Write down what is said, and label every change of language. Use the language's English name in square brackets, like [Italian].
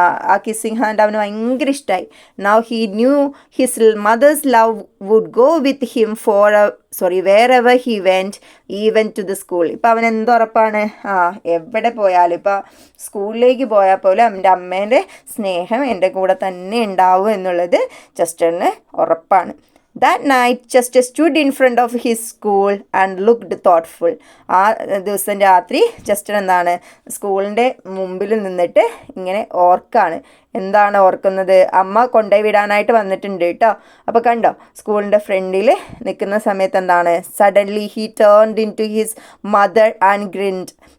[Malayalam] ആ kissing hand അവന് ഭയങ്കര ഇഷ്ടമായി. [English] Now he knew his mother's love would go with him wherever he went, even to the school. [Malayalam] ഇപ്പം അവൻ എന്തുറപ്പാണ്? എവിടെ പോയാലും, ഇപ്പം സ്കൂളിലേക്ക് പോയാൽ പോലും അവൻ്റെ അമ്മേൻ്റെ സ്നേഹം എൻ്റെ കൂടെ തന്നെ ഉണ്ടാവും എന്നുള്ളത് ചെസ്റ്ററിന് ഉറപ്പാണ്. [English] That night, Chester stood in front of his school and looked thoughtful. [Malayalam] ആ ദിവസം രാത്രി ചെസ്റ്റർ എന്താണ്, സ്കൂളിൻ്റെ മുമ്പിൽ നിന്നിട്ട് ഇങ്ങനെ ഓർക്കാണ്. എന്താണ് ഓർക്കുന്നത്? അമ്മ കൊണ്ടുപോയി വിടാനായിട്ട് വന്നിട്ടുണ്ട് കേട്ടോ. അപ്പോൾ കണ്ടോ, സ്കൂളിൻ്റെ ഫ്രണ്ടിൽ നിൽക്കുന്ന സമയത്ത് എന്താണ്, [English] Suddenly he turned into his mother and grinned.